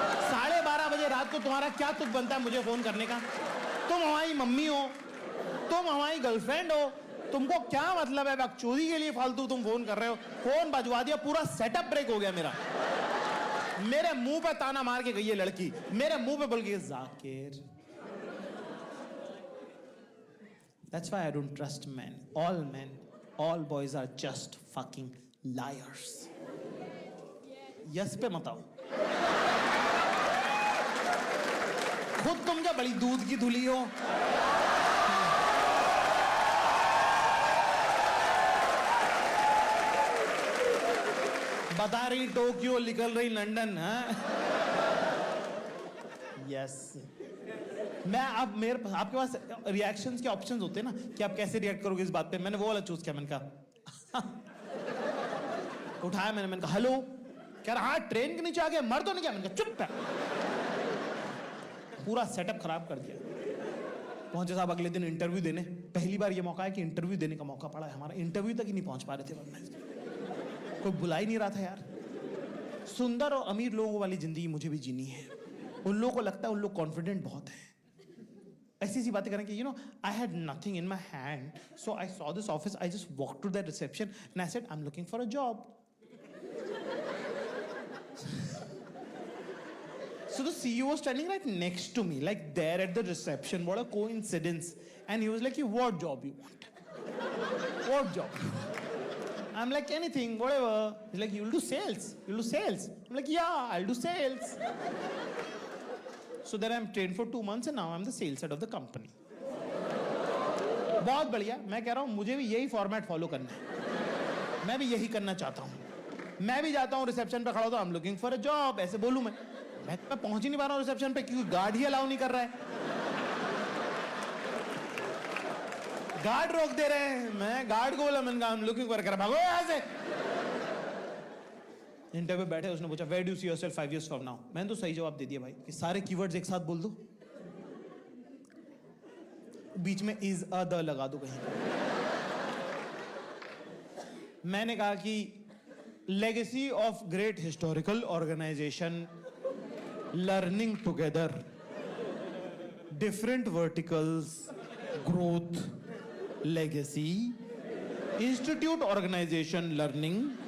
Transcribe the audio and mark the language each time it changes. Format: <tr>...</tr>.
<hi>12:30 बजे रात को तुम्हारा क्या तुक बनता है मुझे फोन करने का। तुम हमारी मम्मी हो, तुम हमारी गर्लफ्रेंड हो, तुमको क्या मतलब है बकचोदी के लिए फालतू तुम फोन कर रहे हो। फोन बजवा दिया, पूरा सेटअप ब्रेक हो गया मेरा। मेरे मुंह पे ताना मार के गई है लड़की, मेरे मुंह पे बोल गई Zakir.</hi> <en>That's why I don't trust men. All boys are just fucking liars.</en> <hi>Yes पे मत आओ। खुद तुम क्या बड़ी दूध की धुली हो। बता रही टोक्यो, निकल रही लंदन। यस मैं अब आपके पास रिएक्शंस के ऑप्शंस होते हैं ना कि आप कैसे रिएक्ट करोगे इस बात पे। मैंने वो वाला चूज किया। मैंने कहा उठाया मैंने कहा हेलो। कह रहा हाँ ट्रेन के नीचे आ गया, मर तो नहीं गया। मैंने कहा चुप है। पूरा सेटअप खराब कर दिया। पहुंचे साहब अगले दिन इंटरव्यू देने। पहली बार ये मौका है कि इंटरव्यू देने का मौका पड़ा है हमारा। इंटरव्यू तक ही नहीं पहुंच पा रहे थे, कोई बुला ही नहीं रहा था यार। सुंदर और अमीर लोगों वाली जिंदगी मुझे भी जीनी है। उन लोगों को लगता है उन लोग कॉन्फिडेंट बहुत है, ऐसी बातें करें कि</hi> <en>I had nothing in my hand, so I saw this office, I just walked to the reception and I said I'm looking for a job. So the CEO was standing right next to me, like there at the reception. What a coincidence. And he was like, what job you want? What job? I'm like, anything, whatever. He's like, you'll do sales. You'll do sales. I'm like, yeah, I'll do sales. So then I'm trained for 2 months and now I'm the sales head of the company.</en> <hi>बहुत बढ़िया। मैं कह रहा हूँ मुझे भी यही format follow करना है। मैं भी यही करना चाहता हूँ। मैं भी जाता हूँ रिसेप्शन पे खड़ा होता हूँ,</hi> <en>I'm looking for a job,</en> <hi>ऐसे बोलूँ मैं पहुंच ही नहीं पा रहा हूँ रिसेप्शन पे क्योंकि गार्ड ही अलाउ नहीं कर रहा है। गार्ड रोक दे रहे हैं। मैं गार्ड को बोला, मैंने कहा</hi> <en>I'm looking for a,</en> <hi>भागो यहाँ से। इंटरव्यू बैठे, उसने पूछा</hi> <en>where do you see yourself 5 years from now?</en> <hi>मैंने तो सही जवाब दे दिया भाई कि सारे कीवर्ड्स एक साथ बोल दो, बीच में</hi> <en>is a the</en> <hi>लगा दो कहीं। मैंने कहा कि</hi> <en>legacy of great historical organization, learning together, different verticals, growth, legacy, institute organization, learning,</en>